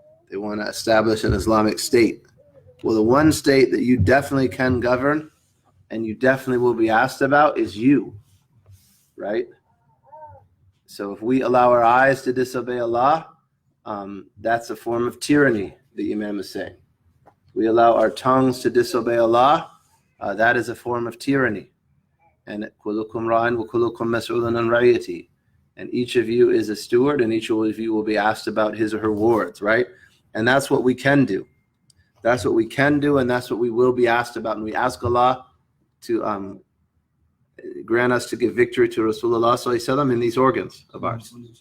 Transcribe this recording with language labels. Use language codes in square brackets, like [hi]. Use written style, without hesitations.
[en] They want to establish an Islamic state. Well, the one state that you definitely can govern and you definitely will be asked about is you, right? So if we allow our eyes to disobey Allah, that's a form of tyranny, the Imam is saying. We allow our tongues to disobey Allah. That is a form of tyranny. [ar] And كُلُّكُمْ رَاعٍ وَكُلُّكُمْ مَسْئُولٌ عَنْ رَعِيَّتِهِ. [en] And each of you is a steward, and each of you will be asked about his or her wards, right? And that's what we can do. That's what we can do, and that's what we will be asked about. And we ask Allah to grant us to give victory to Rasulullah sallallahu alaihi wasallam in these organs of ours.